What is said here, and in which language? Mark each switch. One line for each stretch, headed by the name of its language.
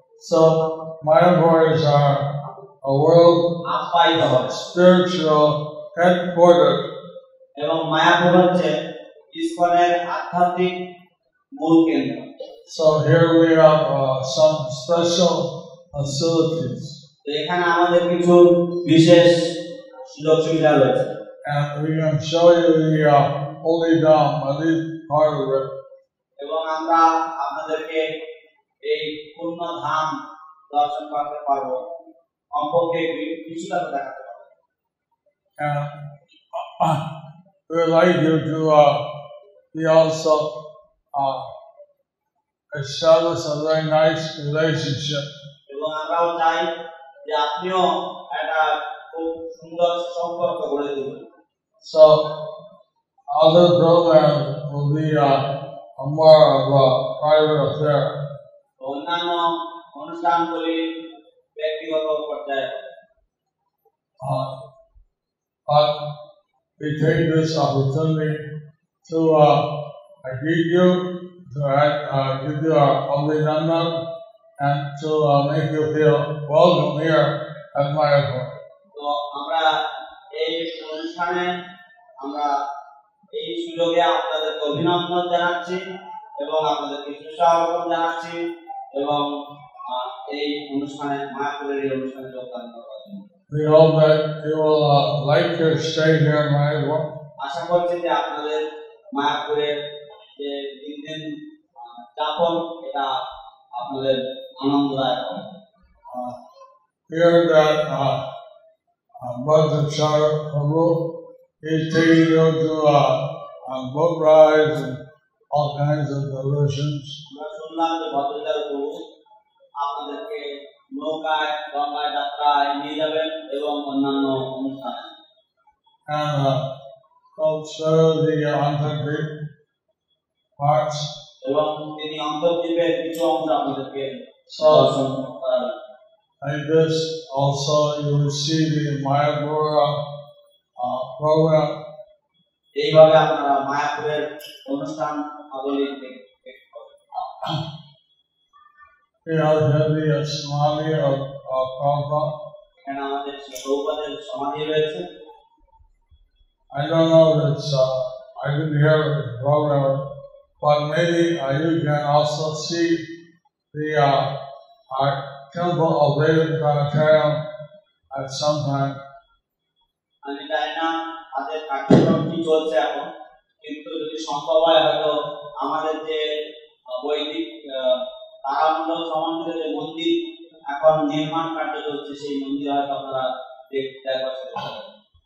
English: So Mayapur is a world spiritual headquarters.
Bangla: এবং মায়াপুর হচ্ছে ইসকনের আধ্যাত্মিক মূল কেন্দ্র।
English: So here we have some special facilities.
Bangla: এখানে আমাদের কিছু বিশেষ সুযোগ সুবিধা রয়েছে।
English: And we can show you the holy Dham, at least part of it.
Bangla: এবং আমরা আপনাদেরকে এই পূর্ণ ধাম দর্শন করতে পারবো, অন্তকে কিছুটা তো দেখাতে পারবো।
English: And we would like you to be also establish a very nice relationship.
Bangla: এবং আমরাও চাই যে আপনিও একটা খুব সুন্দর সম্পর্ক গড়ে তুলবেন।
English: So other programs will be more of a private affair.
Bangla: অন্যান্য অনুষ্ঠানগুলি ব্যক্তিগত পর্যায়ে।
English: But we take this opportunity to greet you, to give you a Abhinandan and to make you feel welcome here at Mayapur.
Bangla: তো আমরা এই অনুষ্ঠানে আমরা এই সুযোগে আপনাদেরকে অভিনন্দন জানাচ্ছি এবং আপনাদেরকে সুস্বাগতম জানাচ্ছি এবং এই অনুষ্ঠানে মায়াপুরের এই অনুষ্ঠানে যোগদান করার জন্য।
English: We hope that you will like your stay here in Mayapur.
Bangla: আশা করছি যে আপনাদের মায়াপুরের যে দিন যাপন এটা আপনাদের আনন্দদায়ক হবে।
English: Here that Bhattacharya Prabhu is taking you to boat rides and all kinds of diversions.
Bangla: আমরা শুনলাম যে ভদ্রাচার্য প্রভু আপনাদেরকে নৌকায় গঙ্গায় যাত্রায় নিয়ে যাবেন এবং অন্যান্য অনুষ্ঠানে।
English: And also the Antardvip parts.
Bangla: এবং তিনি অন্তর্দ্বীপের কিছু অংশ আপনাদেরকে দর্শন করাবেন।
English: Like this, also you will see the Mayapur program.
Bangla: এইভাবে আপনারা মায়াপুরের অনুষ্ঠান আবলী দেখতে পাবেন।
English: We have the Samadhi of Prabhupada.
Bangla: এখানে আমাদের প্রভুপাদের সমাধি রয়েছে।
English: I don't know if it's, I didn't hear the program, but maybe you can also see the our temple of Vedic Planetarium at some time.
Bangla: আমি জানি না তাদের কার্যক্রম কি চলছে এখন, কিন্তু যদি সম্ভব হয় হয়তো আমাদের যে বৈদিক তারামণ্ডল সমন্বিত যে মন্দির এখন নির্মাণ কার্য চলছে সেই মন্দির হয়তো আপনারা দেখতে পাবেন।